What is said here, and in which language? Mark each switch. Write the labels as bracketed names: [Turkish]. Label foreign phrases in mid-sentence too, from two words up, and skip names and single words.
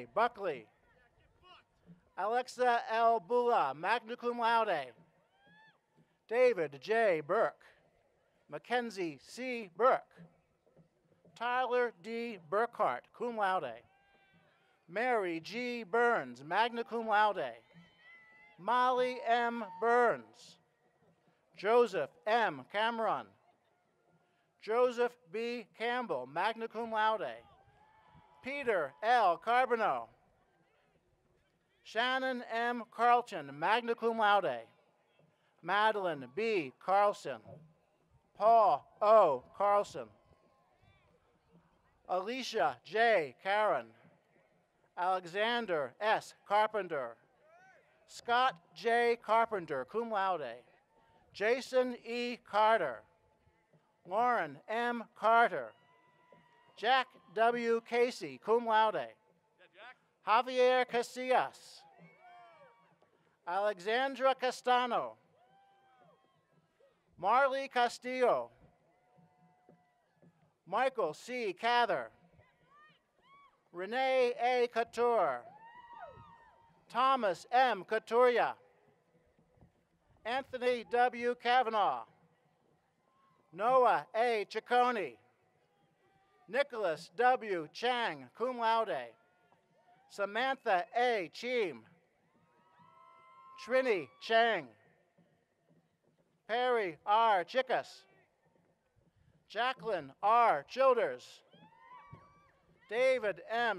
[English] Buckley, Alexa L. [Latin] Bula, magna cum laude, David J. [English] Burke, Mackenzie C. Burke, Tyler D. [Latin] Burkhart, cum laude, Mary G. Burns, magna cum laude, [English] Molly M. Burns, Joseph M. Cameron, Joseph B. Campbell, [Latin] magna cum laude, Peter L. [English] Carbonneau, Shannon M. [Latin] Carlton, magna cum laude, Madeline B. [English] Carlson, Paul O. Carlson, Alicia J. Karen, Alexander S. Carpenter, Scott J. Carpenter, [Latin] cum laude, [English] Jason E. Carter, Lauren M. Carter, Jack W. Casey, [Latin] cum laude, Javier Casillas, [English] Alexandra Castano, Marley Castillo, Michael C. Cather, Renee A. Couture, Thomas M. Couturier, Anthony W. Kavanaugh, Noah A. Ciccone, Nicholas W. Chang, [Latin] cum laude, Samantha A. [English] Cheam, Trini Chang, Perry R. Chickas, Jacqueline R. Childers, David M.